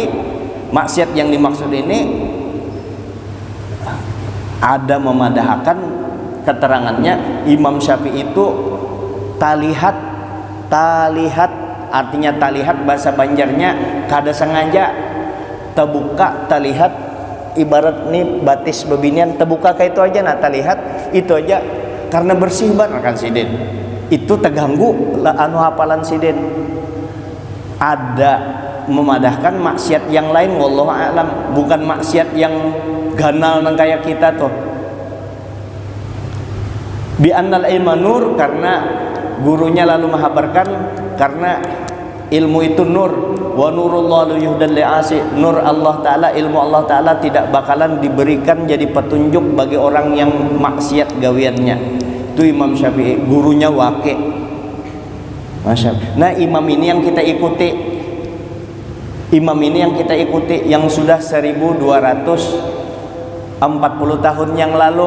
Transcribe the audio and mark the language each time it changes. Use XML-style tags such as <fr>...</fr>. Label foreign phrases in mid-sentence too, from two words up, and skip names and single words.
<bjn>Maksiat yang dimaksud ini ada memadahkan keterangannya Imam Syafi'i itu talihat, artinya talihat bahasa Banjarnya kada sengaja terbuka. Talihat ibarat nih batis bebinian terbuka kayak itu aja, nah talihat itu aja karena bersih banget kan Sidin. Itu terganggu hafalan Sidin. Ada memadahkan maksiat yang lain,</bjn> <ar>والله أعلم,</ar> <bjn>bukan maksiat yang ganal nang kayak kita tuh.</bjn> <ar>بأن العلم نور,</ar> <id>karena gurunya lalu menghabarkan karena ilmu itu nur,</id> <ar>ونور الله يهدى لعاصي,</ar> <id>nur Allah Ta'ala, ilmu Allah Ta'ala tidak bakalan diberikan jadi petunjuk bagi orang yang maksiat gawiannya. Itu Imam Syafi'i, gurunya Waqi'.</id> <ar>ما شاء الله.</ar> <id>Nah imam ini yang kita ikuti, yang sudah 1240 tahun yang lalu.</id>